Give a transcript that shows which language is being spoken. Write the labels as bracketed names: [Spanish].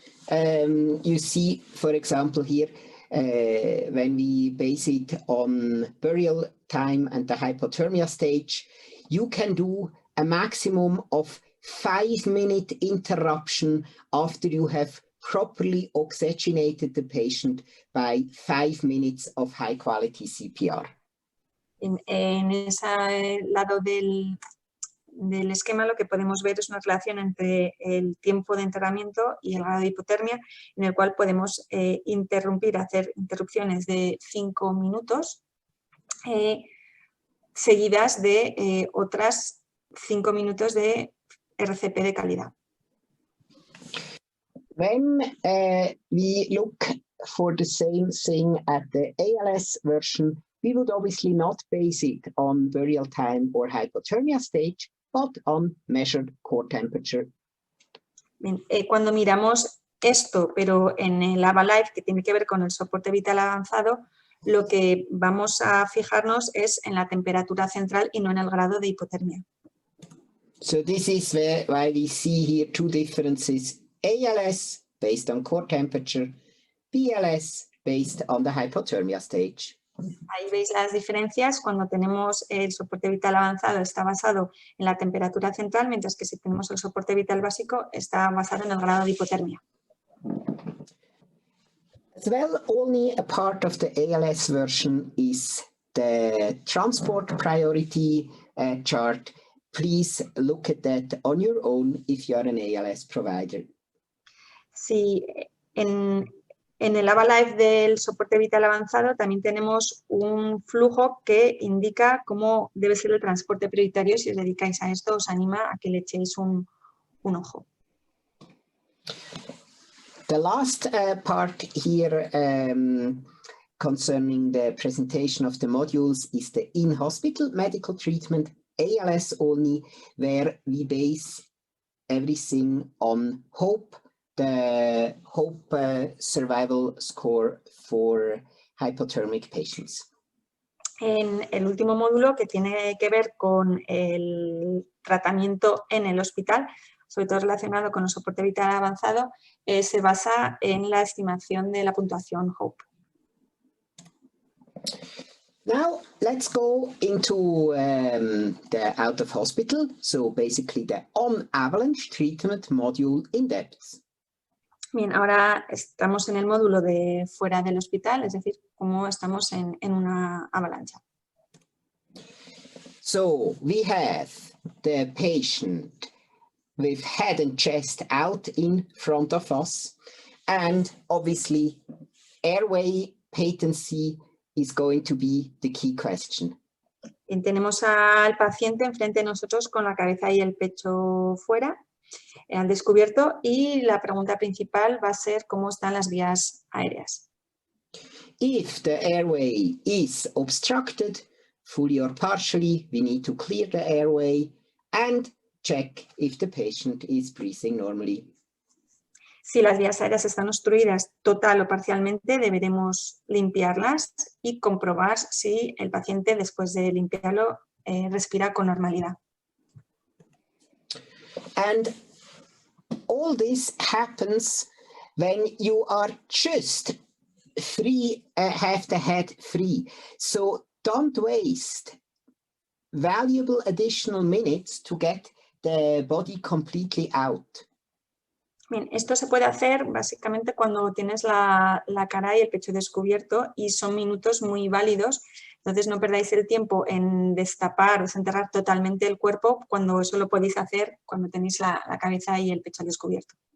[English] And you see, for example, here, when we base it on burial time and the hypothermia stage, you can do a maximum of 5-minute interruption after you have properly oxygenated the patient by 5 minutes of high quality CPR. [Spanish] En ese lado del esquema lo que podemos ver es una relación entre el tiempo de enterramiento y el grado de hipotermia, en el cual podemos hacer interrupciones de 5 minutos seguidas de otras 5 minutos de RCP de calidad. [English] When we look for the same thing at the ALS version, we would obviously not base it on burial time or hypothermia stage, but on measured core temperature. [Spanish] Bien, cuando miramos esto, pero en el AvaLife, que tiene que ver con el soporte vital avanzado, lo que vamos a fijarnos es en la temperatura central y no en el grado de hipotermia. [English] So this is why we see here two differences: ALS based on core temperature, BLS based on the hypothermia stage. [Spanish] Ahí veis las diferencias. Cuando tenemos el soporte vital avanzado está basado en la temperatura central, mientras que si tenemos el soporte vital básico está basado en el grado de hipotermia. [English] As well, only a part of the ALS version is the transport priority chart. Please look at that on your own if you are an ALS provider. [Spanish] Sí, en el AvaLife del soporte vital avanzado también tenemos un flujo que indica cómo debe ser el transporte prioritario. Si os dedicáis a esto, os anima a que le echéis un ojo. [English] The last part here concerning the presentation of the modules is the in-hospital medical treatment, ALS only, where we base everything on HOPE, the HOPE survival score for hypothermic patients. [Spanish] En el último módulo, que tiene que ver con el tratamiento en el hospital, sobre todo relacionado con el soporte vital avanzado, se basa en la estimación de la puntuación HOPE. [English] Now let's go into the out of hospital, so basically the on avalanche treatment module in depth. [Spanish] Bien, ahora estamos en el módulo de fuera del hospital, es decir, cómo estamos en una avalancha. [English] So we have the patient with head and chest out in front of us, and obviously airway patency is going to be the key question. [Spanish] Y tenemos al paciente enfrente de nosotros con la cabeza y el pecho fuera, al descubierto, y la pregunta principal va a ser cómo están las vías aéreas. [English] If the airway is obstructed, fully or partially, we need to clear the airway and check if the patient is breathing normally. [Spanish] Si las vías aéreas están obstruidas total o parcialmente, deberemos limpiarlas y comprobar si el paciente, después de limpiarlo, respira con normalidad. [English] And all this happens when you are just free, have the head free. So don't waste valuable additional minutes to get the body completely out. [Spanish] Bien, esto se puede hacer básicamente cuando tienes la cara y el pecho descubierto y son minutos muy válidos. Entonces no perdáis el tiempo en destapar, desenterrar totalmente el cuerpo cuando eso lo podéis hacer cuando tenéis la cabeza y el pecho descubierto.